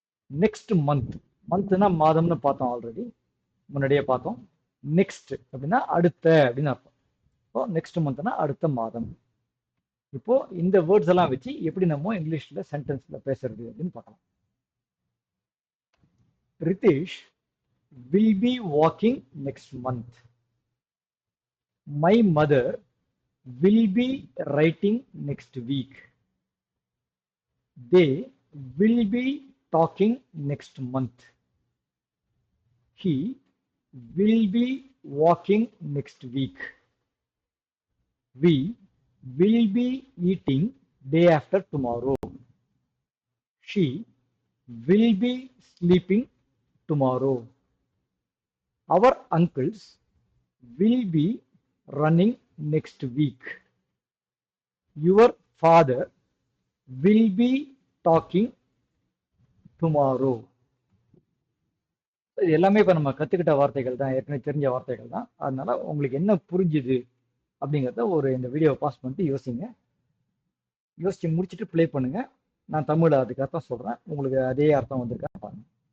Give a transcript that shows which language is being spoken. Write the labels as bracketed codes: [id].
[ta] Next month, மந்த்னா மாதம்னு பார்த்தோம், already முன்னாடியே பார்த்தோம். நெக்ஸ்ட் அப்படின்னா அடுத்த அப்படின்னு அர்த்தம். ஸோ நெக்ஸ்ட் மந்த்னா அடுத்த மாதம். இப்போ இந்த வேர்ட்ஸ் எல்லாம் வச்சு எப்படி நம்ம இங்கிலீஷ்ல சென்டென்ஸ்ல பேசுறது அப்படின்னு பார்க்கலாம். [en] Ritesh will be walking next month. My mother will be writing next week. They will be talking next month. He will be walking next week. We will be eating day after tomorrow. She will be sleeping tomorrow. Our uncles will be running next week. Your father will be talking tomorrow. [ta] இது எல்லாமே இப்போ நம்ம கற்றுக்கிட்ட வார்த்தைகள் தான், ஏற்கனவே தெரிஞ்ச வார்த்தைகள் தான். அதனால உங்களுக்கு என்ன புரிஞ்சுது அப்படிங்கிறத ஒரு இந்த வீடியோவை பாஸ் பண்ணிட்டு யோசிங்க. யோசிச்சு முடிச்சுட்டு ப்ளே பண்ணுங்க. நான் தமிழில் அதுக்கு அர்த்தம் சொல்கிறேன், உங்களுக்கு அதே அர்த்தம் வந்திருக்கா பாருங்க.